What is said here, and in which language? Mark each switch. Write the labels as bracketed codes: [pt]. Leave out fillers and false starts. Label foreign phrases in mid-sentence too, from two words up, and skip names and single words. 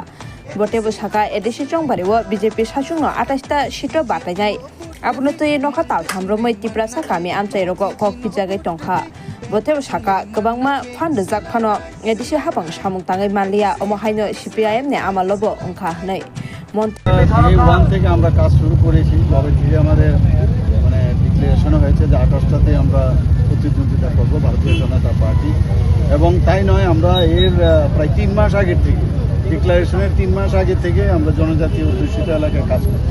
[trp] Botebo saka edisi chongbarewo BJP sasungno 28 ta sito batainai. Abno tui nokha tal thamromai tiprasa kami amchairogo kokpijagai tongkha. Botebo saka gobangma phandjak phano edisi habang samung tangai manliya omohaino CPIM ne amalobo ongkha nei. [bn] এই ওয়ান থেকে আমরা কাজ শুরু করেছি তবে থেকে আমাদের মানে ডিক্লারেশন হয়েছে যে 28টাতে আমরা প্রতিদ্বন্দ্বিতা করব ভারতীয় জনতা পার্টি এবং তাই নয় আমরা এর প্রায় 3 মাস আগে থেকে ডিক্লারেশনের 3 মাস আগে থেকে আমরা জনজাতি অধ্যুষিত এলাকায় কাজ করছি।